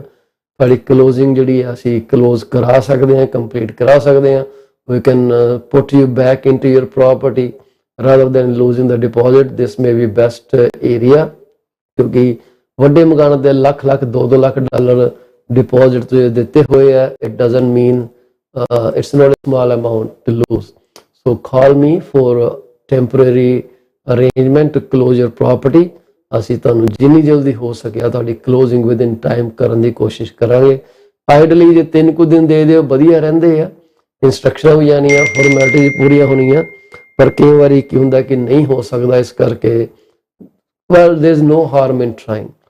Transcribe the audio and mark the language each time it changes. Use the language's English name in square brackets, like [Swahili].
[Punjabi] ਤੁਹਾਡੀ ਕਲੋਜ਼ਿੰਗ ਜਿਹੜੀ ਆ ਅਸੀਂ ਕਲੋਜ਼ ਕਰਾ ਸਕਦੇ ਹਾਂ, ਕੰਪਲੀਟ ਕਰਾ ਸਕਦੇ ਹਾਂ। [English] We can put you back into your property rather than losing the deposit. This may be best area, [Punjabi] ਕਿਉਂਕਿ ਵੱਡੇ ਮਕਾਨਾਂ ਦੇ ਲੱਖ 2 ਲੱਖ ਡਾਲਰ ਡਿਪੋਜ਼ਿਟ ਤੁਸੀਂ ਦਿੱਤੇ ਹੋਏ ਆ। [English] It doesn't mean it's not a small amount to lose. So call me for temporary arrangement to close your property. [Punjabi] ਅਸੀਂ ਤੁਹਾਨੂੰ ਜਿੰਨੀ ਜਲਦੀ ਹੋ ਸਕਿਆ ਤੁਹਾਡੀ ਕਲੋਜ਼ਿੰਗ ਵਿਦਿਨ ਟਾਈਮ ਕਰਨ ਦੀ ਕੋਸ਼ਿਸ਼ ਕਰਾਂਗੇ। ਆਈਡਲੀ ਜੇ 3 ਕੁ ਦਿਨ ਦੇ ਦਿਓ ਵਧੀਆ ਰਹਿੰਦੇ ਆ, ਇੰਸਟਰਕਸ਼ਨਾਂ ਵੀ ਜਾਣੀਆਂ, ਫਾਰਮੈਲਿਟੀ ਪੂਰੀਆਂ ਹੋਣੀਆਂ। ਪਰ ਕਈ ਵਾਰੀ ਕੀ ਹੁੰਦਾ ਕਿ ਨਹੀਂ ਹੋ ਸਕਦਾ, ਇਸ ਕਰਕੇ [English] Well there is no harm in trying.